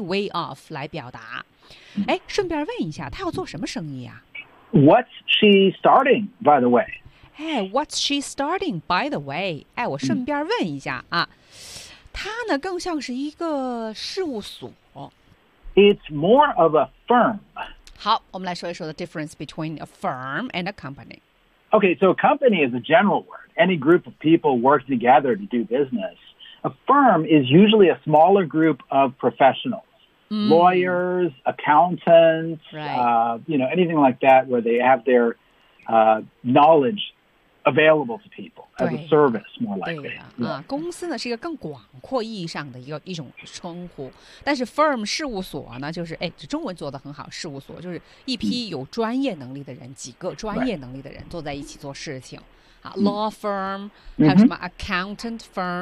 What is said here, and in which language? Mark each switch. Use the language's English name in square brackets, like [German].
[English] be way off [Chinese] 来表达。哎，顺便问一下，他要做什么生意啊？ [English] What's she starting, by the way? 哎， what's she starting, by the way? [Chinese] 哎，我顺便问一下啊，他呢更像是一个事务所。 [English] It's more of a firm. [Chinese] 好，我们来说一说 [English] the difference between a firm and a company. Okay, so a company is a general word. Any group of people work together to do business. A firm is usually a smaller group of professionals,、lawyers, accountants,、you know, anything like that where they have their、knowledge available to people as a service, more likely. [Chinese] 对呀、啊，公司呢是一个更广阔意义上的一种称呼，但是 firm 事务所呢，就是哎，中文做得很好，事务所就是一批有专业能力的人，几个专业能力的人坐在一起做事情。 [English] 啊、law firm、 [Chinese] 还有什么 [English] accountant firm